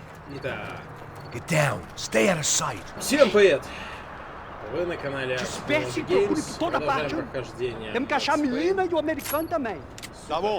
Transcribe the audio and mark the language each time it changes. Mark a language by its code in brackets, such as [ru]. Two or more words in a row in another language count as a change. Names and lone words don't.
[ru] Итак, [en] Get down. Stay out of sight. [ru] всем привет! Вы на канале Espécie Games, [pt] por toda [ru] продолжаем [pt] parte. [ru] прохождение [pt] Temos que achar a [ru] Max [pt] menina [ru] Payne. [pt] e o americano também. Tá bom.